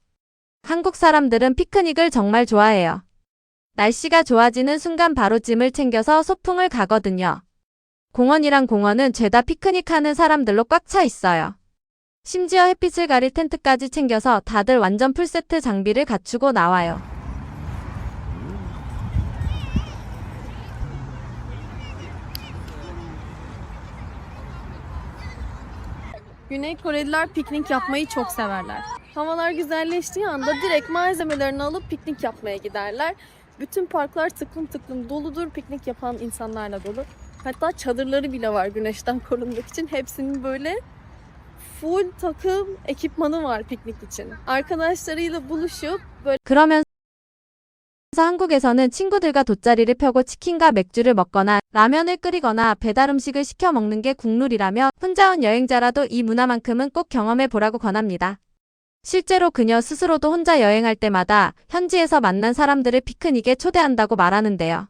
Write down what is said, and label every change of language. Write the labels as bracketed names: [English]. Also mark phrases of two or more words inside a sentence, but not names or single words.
[Korean] 한국 사람들은 피크닉을 정말 좋아해요. 날씨가 좋아지는 순간 바로 짐을 챙겨서 소풍을 가거든요. 공원이란 공원은 죄다 피크닉하는 사람들로 꽉 차 있어요. 심지어 햇빛을 가릴 텐트까지 챙겨서 다들 완전 풀세트 장비를 갖추고 나와요. [Turkish] Güney Koreliler piknik yapmayı çok severler. Havalar güzelleştiği anda direkt malzemelerini alıp piknik yapmaya giderler. Bütün parklar tıklım tıklım doludur, piknik yapan insanlarla dolu. Hatta çadırları bile var güneşten korunmak için. Hepsinin böyle full takım ekipmanı var piknik için. Arkadaşlarıyla buluşup böyle [Korean] 그러면서 한국에서는 친구들과 돗자리를 펴고 치킨과 맥주를 먹거나 라면을 끓이거나 배달 음식을 시켜 먹는 게 국룰이라며 혼자 온 여행자라도 이 문화만큼은 꼭 경험해 보라고 권합니다. 실제로 그녀 스스로도 혼자 여행할 때마다 현지에서 만난 사람들을 피크닉에 초대한다고 말하는데요.